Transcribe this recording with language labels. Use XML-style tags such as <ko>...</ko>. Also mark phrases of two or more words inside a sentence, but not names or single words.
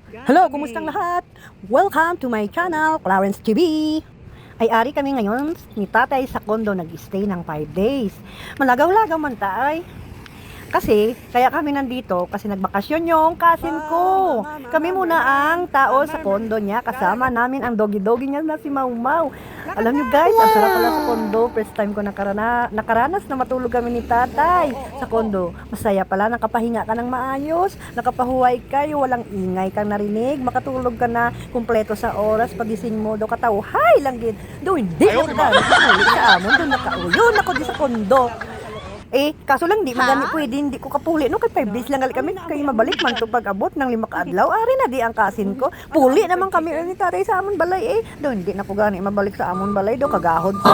<tl>Hello, kumustang lahat?</tl> <en>Welcome to my channel, Clarence TV.</en> <tl>Ay ari kami ngayon ni tatay sa kondo nag-stay ng 5 days. Malagaw-lagaw man tayo. Kasi, kaya kami nandito kasi nagbakasyon yung cousin ko. Kami muna ang tao sa kondo niya. Kasama namin ang doggy-doggy niya na si Mau Mau. Alam nyo guys, ang sarap pala sa kondo.</tl> <en>First time</en> <tl>ko nakaranas na matulog kami ni tatay sa kondo. Masaya pala, nakapahinga ka ng maayos, nakapahuway kayo, walang ingay kang narinig, makatulog ka na kumpleto sa oras, pagising mo,</tl> <hil>do katawhay lang gid. Do hindi ko na sa amon, do nakauyon ako di sa kondo. Kaso lang di magani pwede, hindi ko kapuli no, kay 5 days lang gali kami, kay mabalik man to pag abot ng 5 kaadlaw. Ari na di ang kasin ko. Puli naman kami ni tatay sa amon balay do hindi na ko gani mabalik sa amon balay do kagahod sa.</hil>